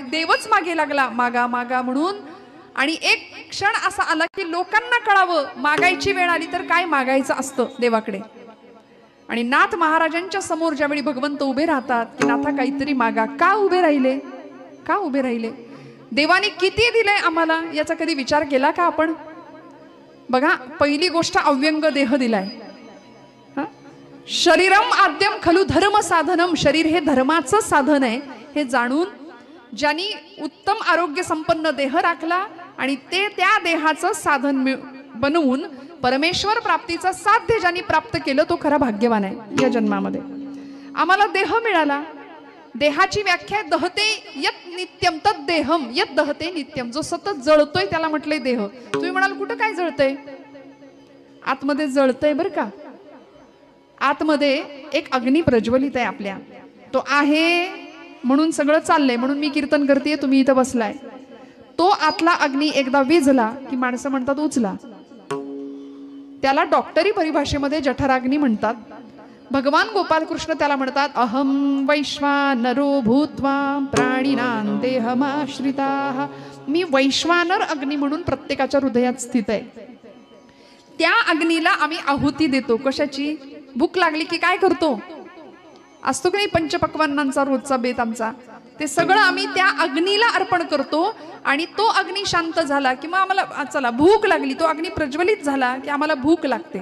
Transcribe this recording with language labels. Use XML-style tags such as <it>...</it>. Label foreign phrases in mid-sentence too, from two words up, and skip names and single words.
<mr>देवच मागे लागला, मागा मागा म्हणून. आणि एक क्षण असा आला की लोकांना कळावं, मागायची वेळ आली तर काय मागायचं असतं देवाकडे. आणि नाथ महाराजांच्या समोर ज्यावेळी भगवंत उभे राहतात की नाथा काहीतरी मागा, का उभे राहिले, का उभे राहिले, देवाने किती दिलंय आम्हाला याचा कधी विचार केला का आपण. बघा, पहिली गोष्ट अव्यंग देह दिलाय.</mr> <sa>शरीरम आद्यम खलु धर्म साधनम,</sa> <mr>शरीर हे धर्माचं साधन आहे हे जाणून ज्यांनी उत्तम आरोग्य संपन्न देह राखला आणि ते त्या देहाचं साधन बनवून परमेश्वर प्राप्तीचं साध्य ज्यांनी प्राप्त केलं तो खरा भाग्यवान आहे या जन्मामध्ये. आम्हाला देह मिळाला. देहाची व्याख्या</mr> <sa>दहते यत नित्यम तद देहम यत दहते नित्यम.</sa> <mr>जो सतत जळतोय त्याला म्हटलंय देह. तुम्ही म्हणाल कुठं काय जळतंय, आतमध्ये जळतंय बरं का. आतमध्ये एक अग्नी प्रज्वलित आहे आपल्या. तो आहे म्हणून सगळं चाललंय, म्हणून मी कीर्तन करतेय, तुम्ही इथं बसलाय. तो आतला अग्नी एकदा विझला की माणसं म्हणतात उचला. त्याला डॉक्टरी परिभाषेमध्ये जठराग्नी म्हणतात. भगवान गोपाल कृष्ण त्याला म्हणतात</mr> <sa>अहम वैश्वानरो भूत्वा प्राणिनां देहमाश्रिताः.</sa> <mr>मी वैश्वानर अग्नी म्हणून प्रत्येकाच्या हृदयात स्थित आहे. त्या अग्नीला आम्ही आहुती देतो. कशाची, भूक लागली की काय करतो, असतो की नाही पंचपक्वान्नांचा रोजचा बेत आमचा, ते सगळं आम्ही त्या अग्नीला अर्पण करतो. आणि तो अग्नी शांत झाला की मग आम्हाला चला भूक लागली, तो अग्नी प्रज्वलित झाला की आम्हाला भूक लागते.</mr>